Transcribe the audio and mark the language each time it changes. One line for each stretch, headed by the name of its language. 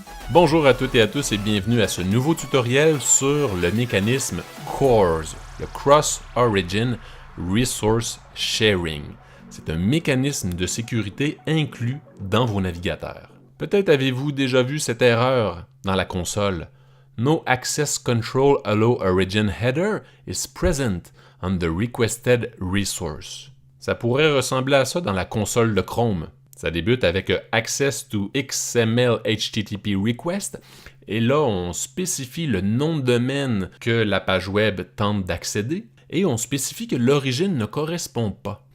French: Bonjour à toutes et à tous et bienvenue à ce nouveau tutoriel sur le mécanisme CORS, le Cross Origin Resource Sharing. C'est un mécanisme de sécurité inclus dans vos navigateurs. Peut-être avez-vous déjà vu cette erreur dans la console.
English: No access control allow origin header is present on the requested resource.
French: Ça pourrait ressembler à ça dans la console de Chrome. Ça débute avec Access to XML HTTP Request, et là, on spécifie le nom de domaine que la page web tente d'accéder, et on spécifie que l'origine ne correspond pas.